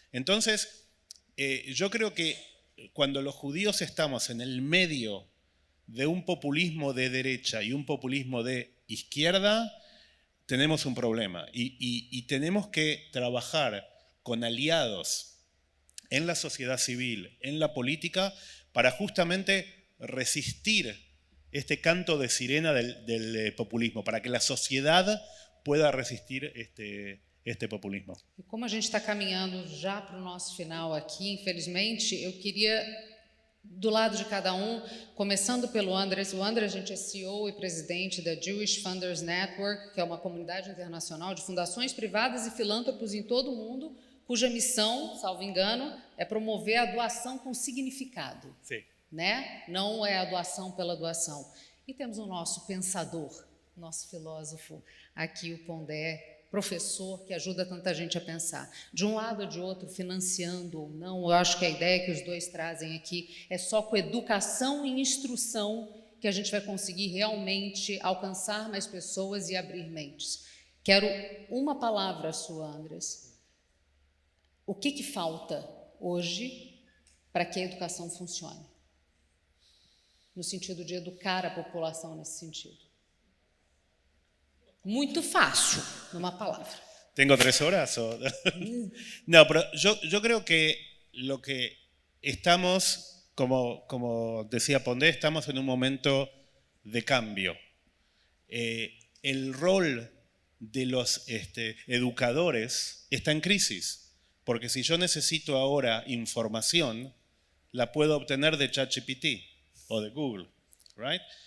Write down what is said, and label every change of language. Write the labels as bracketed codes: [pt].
[es] Entonces, yo creo que cuando los judíos estamos en el medio de un populismo de derecha y un populismo de izquierda, tenemos un problema y tenemos que trabajar con aliados en la sociedad civil, en la política, para justamente resistir este canto de sirena del populismo, para que la sociedad pueda resistir este populismo. [pt] E como a gente está caminhando já para o nosso final aqui, infelizmente, eu queria, do lado de cada começando pelo Andres. O Andres, a gente é CEO e presidente da Jewish Funders Network, que é uma comunidade internacional de fundações privadas e filântropos em todo o mundo, cuja missão, salvo engano, é promover a doação com significado. Sim. Né? Não é a doação pela doação. E temos o nosso pensador, nosso filósofo aqui, o Pondé, professor, que ajuda tanta gente a pensar. De um lado ou de outro, financiando ou não, eu acho que a ideia que os dois trazem aqui é só com educação e instrução que a gente vai conseguir realmente alcançar mais pessoas e abrir mentes. Quero uma palavra sua, Andres. O que falta hoje para que a educação funcione? No sentido de educar a população nesse sentido. Muito fácil, numa palavra. [es] ¿Tengo 3 horas? No, pero yo creo que lo que estamos, como decía Pondé, estamos en un momento de cambio. El rol de los educadores está en crisis, porque si yo necesito ahora información, la puedo obtener de ChatGPT o de Google, right?